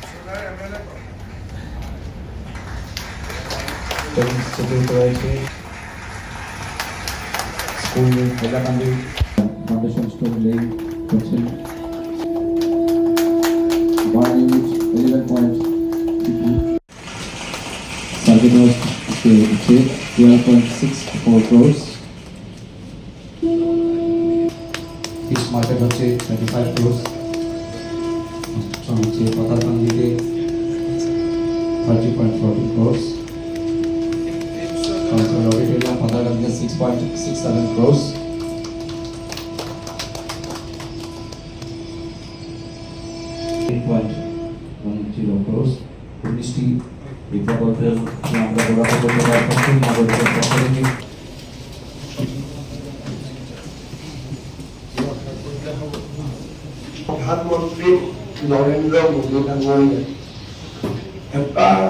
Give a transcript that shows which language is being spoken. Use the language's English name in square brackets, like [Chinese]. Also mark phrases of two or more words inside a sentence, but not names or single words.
[English] Security School in Hailakandi, Foundation Stone laying question. 1 unit, 11.32. Target was 12.64 crores. Fish market হচ্ছে 25 crores. [Bangla] হচ্ছে পাতালকান্দিতে 30.40 crores. [English] Auditorium Patalganga 6.67 crores. $8.10 crores. [Bangla] 19টি এই প্রকল্পের আমরা বরাদ্দ করতে পারছি নাগরিকের পক্ষ থেকে। [Assamese] প্রধানমন্ত্রী নরেন্দ্র মোদী ডাঙৰীয়াই এটা